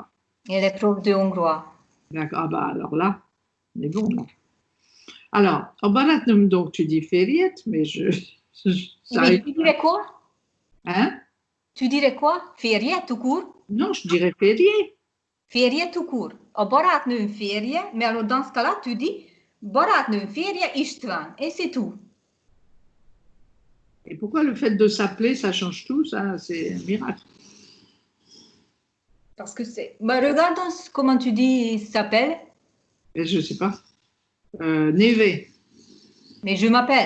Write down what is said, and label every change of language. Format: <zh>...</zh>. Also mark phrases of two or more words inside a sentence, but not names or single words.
<fr>Elle est prof de hongrois. D'accord. Ah bah alors là, on est bon là. Alors, en Baratnum, donc tu dis fériette, mais Mais tu dirais quoi? Hein? Tu dirais quoi? Férié tout court? Non, je dirais férié. Férié tout court.</fr> <hu>A barátnőm férje,</hu> <fr>mais alors dans ce cas-là, tu dis</fr> <hu>barátnőm férje</hu> <fr>István, et c'est tout. Et pourquoi le fait de s'appeler, ça change tout? Ça, c'est un miracle. Parce que c'est... Bah, regarde comment tu dis s'appelle. Je ne sais pas. Neve. Mais je m'appelle.</fr>